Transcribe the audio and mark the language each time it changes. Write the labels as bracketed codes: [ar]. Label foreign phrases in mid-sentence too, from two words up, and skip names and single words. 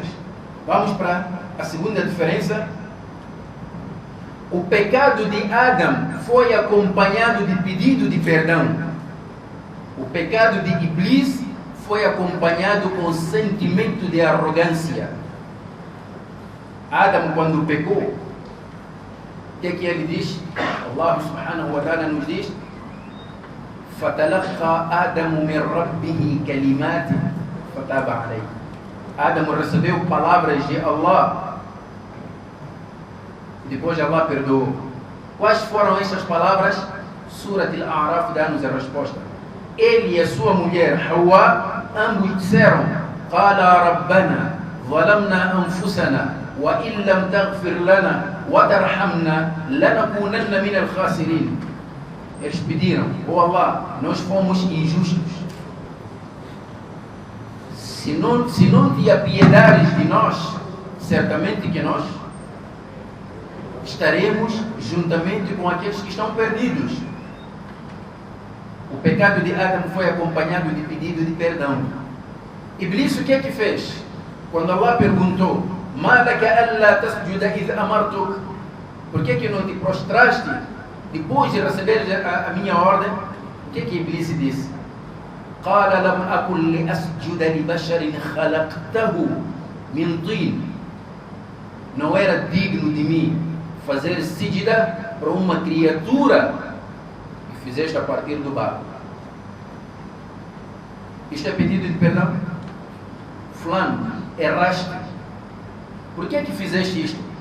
[pt] Vamos para a segunda diferença. O pecado de Adam foi acompanhado de pedido de perdão. O pecado de Iblis foi acompanhado com sentimento de arrogância. Adam, quando pecou, o que é que ele diz? [ar] الله سبحانه وتعالى [pt] nos diz, [ar] فَتَلَقَّى آدَمُ مِنْ رَبِّهِ كَلِمَاتٍ فَتَابَ عَلَيْهِ. [pt] Adam recebeu palavras de Allah, depois Allah perdoou. Quais foram essas palavras? Surat Al-A'raf dá-nos a resposta. Ele e a sua mulher, Hawa, ambos disseram, [ar] قَالَ رَبَّنَا ظَلَمْنَا أَنفُسَنَا وَإِنْ لَمْ تَغْفِرْ لَنَا وَتَرْحَمْنَا لَنَكُونَنَّ مِنَ الْخَاسِرِينَ. [pt] Eles pediram, Allah, nós fomos injustos. Se não te apiedares de nós, certamente que nós estaremos juntamente com aqueles que estão perdidos. O pecado de Adam foi acompanhado de pedido de perdão. Iblis o que é que fez? Quando Allah perguntou, [ar] مَا لَكَ أَلَّا تَسْجُدَ إِذْ أَمَرْتُكَ, [pt] por que não te prostraste depois de receber a minha ordem? O que Iblis disse? [ar] قَالَ لَمْ أَكُنْ لِأَسْجُدَ لِبَشَرٍ خَلَقْتَهُ مِنْ طِينٍ. [pt] Não era digno de mim fazer sijda para uma criatura que fizeste a partir do barro. Isto é pedido de perdão? Fulano, erraste. Por que fizeste isto?